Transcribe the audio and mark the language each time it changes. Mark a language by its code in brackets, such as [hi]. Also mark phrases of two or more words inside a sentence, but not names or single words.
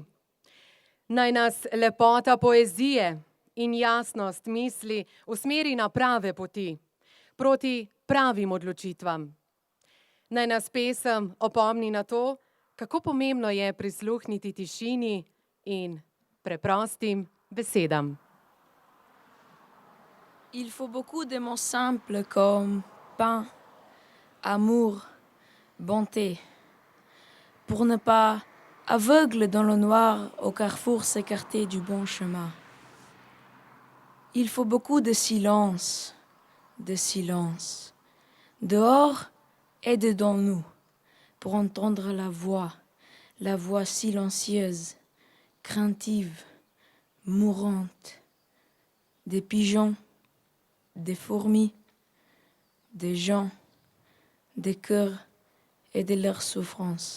[sl] Naj nas lepota poezije in jasnost misli usmeri na prave poti, proti pravim odločitvam. Naj nas pesem opomni na to, kako pomembno je prisluhniti tišini in preprostim besedam. [fr] Il faut beaucoup de mots simples comme pain, amour, bonté, pour ne pas, aveugle dans le noir, au carrefour s'écarter du bon chemin. Il faut beaucoup de silence, dehors et dedans nous, pour entendre la voix silencieuse, craintive, mourante, des pigeons, des fourmis, des gens, des cœurs et de leurs souffrances.